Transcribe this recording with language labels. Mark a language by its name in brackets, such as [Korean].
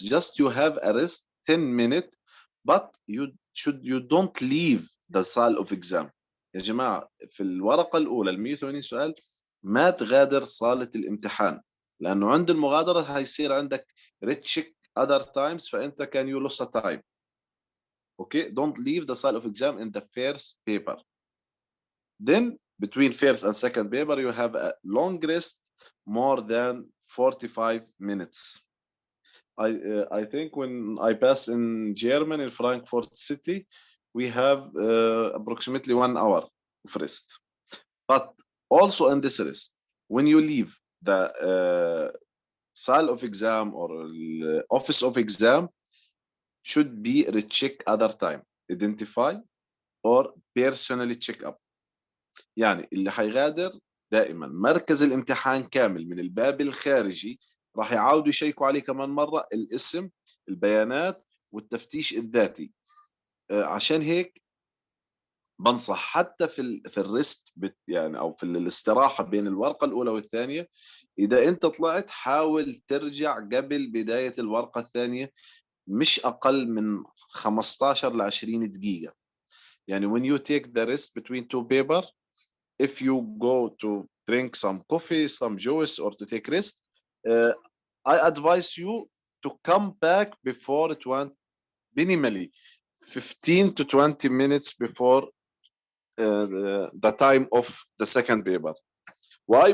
[English] Just you have a rest 10 minutes, but you don't leave the saal of exam. [Arabic] يا جماعة في الورقة الأولى ال 180 سؤال ما تغادر صالة الامتحان، لأنه عند المغادرة هيصير عندك [English] recheck other times [Arabic] فأنت [English] can you lose a time. Okay, don't leave the saal of exam in the first paper. Then between first and second paper you have a long rest more than 45 minutes. I think when I pass in Germany, in Frankfurt city, we have approximately 1 hour of rest. But also in this rest, when you leave the saal of exam or office of exam, should be recheck other time, identify or personally check up. [Arabic] يعني اللي حيغادر دائما مركز الامتحان كامل من الباب الخارجي راح يعاودوا يشيكوا عليه كمان مرة الاسم، البيانات والتفتيش الذاتي. عشان هيك بنصح حتى في الريست يعني او في الاستراحة بين الورقة الأولى والثانية، إذا أنت طلعت حاول ترجع قبل بداية الورقة الثانية مش أقل من 15 ل 20 دقيقة. [English] يعني when you take the rest between two paper, if you go to drink some coffee, some juice, or to take rest, I advise you to come back before it went minimally 15 to 20 minutes before the time of the second paper. Why?